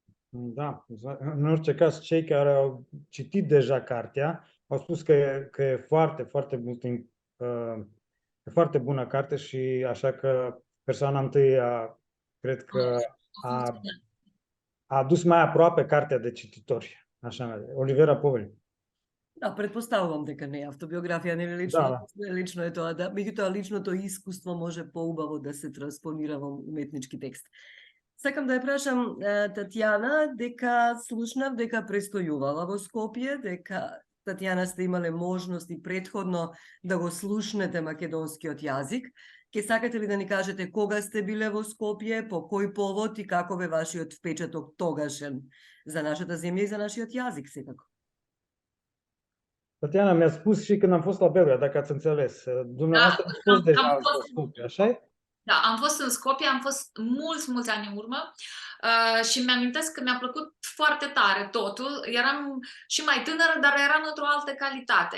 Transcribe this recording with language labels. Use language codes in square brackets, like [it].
[ro] Da, în orice caz, cei care au citit deja cartea au spus că e foarte, foarte mult timp, e foarte bună carte și așa că persoana întâi cred că a adus mai aproape cartea de cititori. Așa, Olivera Poveli. [mk] Da, pretpostavljam дека не е автобиографија, нели лично, лично е тоа, да, меѓутоа личното искуство може поубаво да се транспонира во уметнички текст. Сакам да ја прашам Татјана, дека слушнав дека престојувала во Скопје, дека Татјана сте имале можност и претходно да го слушнете македонскиот јазик. Ке сакате ли да ни кажете кога сте биле во Скопје, по кој повод и каков е вашиот впечаток тогашен за нашата земја и за нашиот јазик секако? [ro] Tatjana mi-a spus și când am fost la Belgrad, dacă ați înțeles. Dumneavoastră ați fost deja în Skopje, așa? Da, am fost în Skopje, am fost mulți ani în urmă și mi-amintesc că mi-a plăcut foarte tare totul. Eram și mai tânără, dar eram într-o altă calitate.